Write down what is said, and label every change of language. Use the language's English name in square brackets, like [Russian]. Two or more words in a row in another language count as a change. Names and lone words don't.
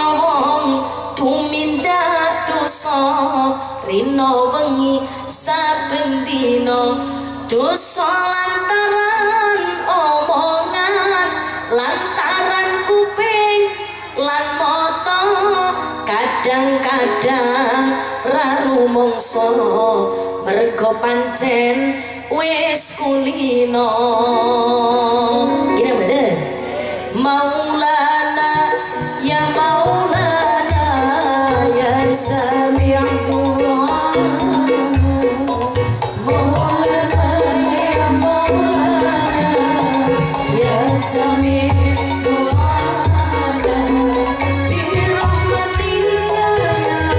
[Javanese] wong tumindak dosa rino wengi saben dina dosa lantaran omongan lantaran kuping lan mata kadang-kadang ra rumangsa mergo pancen wis kulino. Gini mboten? [Arabic] مولانا يا مولانا يا سميع الدعاء مولانا يا مولانا يا سميع الدعاء برحمتك يا